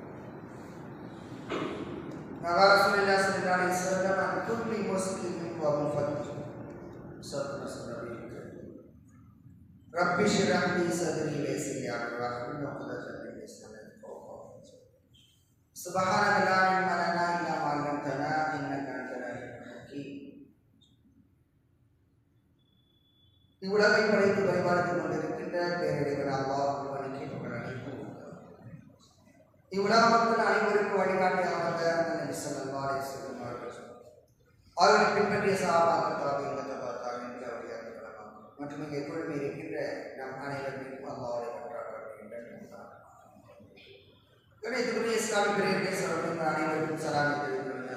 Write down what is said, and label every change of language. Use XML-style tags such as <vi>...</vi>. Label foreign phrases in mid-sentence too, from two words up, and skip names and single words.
<ar>قال رسول الله صلى الله عليه وسلم عن كل مسلم ومفطر. صدق رسول الله رب اشرح لي صدري ويسر لي امري واحلل عقدة من لساني يفقهوا قولي. سبحانك لا علم لنا الا ما علمتنا انك انت العليم الحكيم.</ar> <ta>இவ்வுலகை படைத்து பரிபாலித்துக் கொண்டிருக்கின்ற பேரறிஞர் அல்லாஹ் ஒருவனுக்கே புகழ் அனைத்தும். இவ்வுலக மக்கள் அனைவருக்கும் வழிகாட்டி அமர்ந்த நபி</ta> <ar>صلى الله عليه وسلم</ar> <ta>அவர்களை பின்பற்றிய சஹாபாக்கள் தாபிஈன்கள் தபா தாபிஈன்கள் மற்றும் இங்கே எப்பொழுதுமே இருக்கின்ற நம் அனைவருக்கும் அல்லாஹ்வை கொண்டாடுகின்ற கணிதத்துக்குரிய இஸ்லாமிய பெரியவர்களே சொல்லுங்கள் அனைவருக்கும் சலாம் தெரிவித்துள்ளேன்.</ta>